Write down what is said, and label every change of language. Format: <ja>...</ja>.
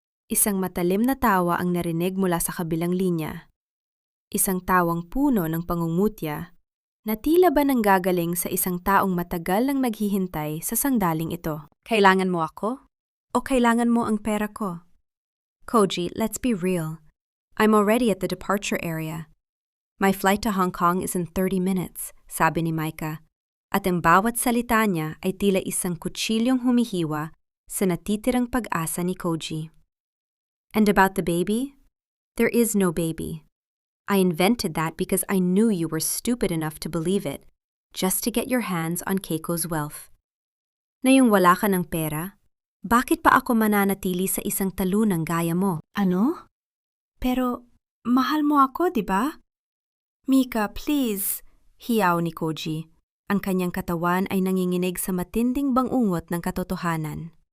<tl>Isang matalim na tawa ang narinig mula sa kabilang linya. Isang tawang puno ng pangungutya na tila ba nanggagaling sa isang taong matagal nang naghihintay sa sandaling ito. Kailangan mo ako? O kailangan mo ang pera ko?</tl> <en>Koji, let's be real. I'm already at the departure area. My flight to Hong Kong is in 30 minutes,</en> <tl>sabi ni Micah. At ang bawat salita niya ay tila isang kutsilyong humihiwa sa natitirang pag-asa ni Koji.</tl> <en>And about the baby? There is no baby. I invented that because I knew you were stupid enough to believe it, just to get your hands on Keiko's wealth.</en> <tl>Na yung wala ka ng pera, bakit pa ako mananatili sa isang talunang gaya mo? Ano? Pero, mahal mo ako, di ba? Mika, please, hiyaw ni Koji. Ang kanyang katawan ay nanginginig sa matinding bangungot ng katotohanan.</tl>